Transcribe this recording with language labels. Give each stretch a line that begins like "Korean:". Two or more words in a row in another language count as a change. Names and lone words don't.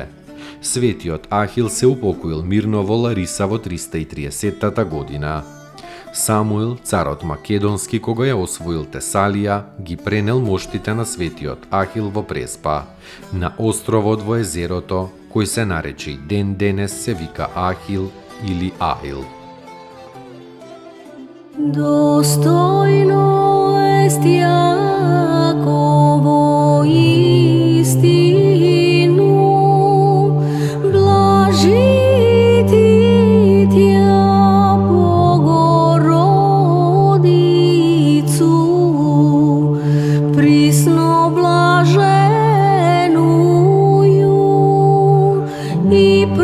Macedonian: Светиот Ахил се упокоил мирно во Лариса во 330 година. Самуил, царот македонски, кога ја освоил Тесалија, ги пренел моштите на светиот Ахил во Преспа, на островот во езерото, кој се нарече и ден денес се вика Ахил или Ахил.
Church Slavic: Достойно ест Јаково истину, блажити тя Богородицу, присно блаженую и